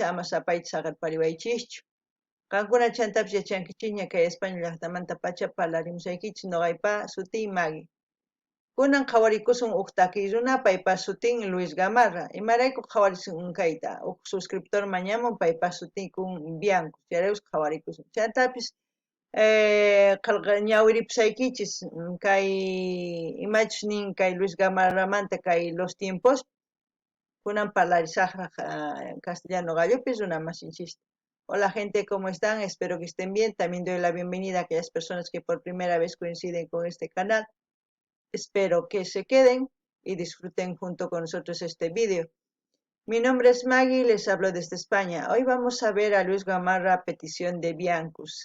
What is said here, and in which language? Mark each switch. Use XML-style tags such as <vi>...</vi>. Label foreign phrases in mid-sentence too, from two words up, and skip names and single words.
<qu>ama sapayta saqarpariwaychischu qankuna chantapish yachankichikña kay España llaqtamanta pacha parlarimusaykichis noqaypa sutii Maggie kunan qhawarikusun huk takiy runa paypas sutin Luis Gamarra imarayku qhawarisun kayta huk suscriptor mañamun paypas sutikun Bianco chayraykus qhawarikusun chaytapish ñawiripusaykichis kay imachus nin kay Luis Gamarramanta kay</qu> <es>los tiempos</es> <qu>kunan parlarisaqraq castellano gallopis runa masinchista.</qu> <es>Hola gente, ¿cómo están? Espero que estén bien. También doy la bienvenida a aquellas personas que por primera vez coinciden con este canal. Espero que se queden y disfruten junto con nosotros este vídeo. Mi nombre es Maggie y les hablo desde España. Hoy vamos a ver a Luis Gamarra a petición de Biancus.</es>